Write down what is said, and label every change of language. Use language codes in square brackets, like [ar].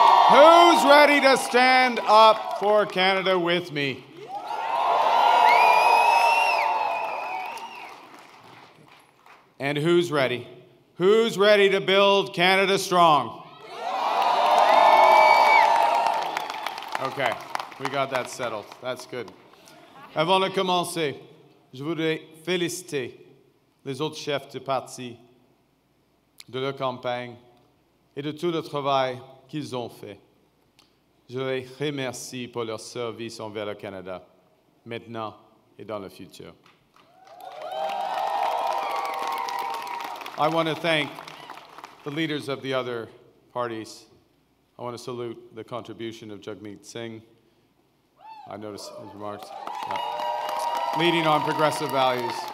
[en] Who's ready to stand up for Canada with me? And who's ready? Who's ready to build Canada strong? Okay, we got that settled. That's good. [fr] Avant de commencer, je voudrais féliciter les autres chefs de parti de leur campagne et de tout le travail qu'ils ont fait. Je les remercie pour leur service envers le Canada, maintenant et dans le futur. [en] I want to thank the leaders of the other parties. I want to salute the contribution of Jagmeet Singh. I noticed his remarks. Yeah. Leading on progressive values.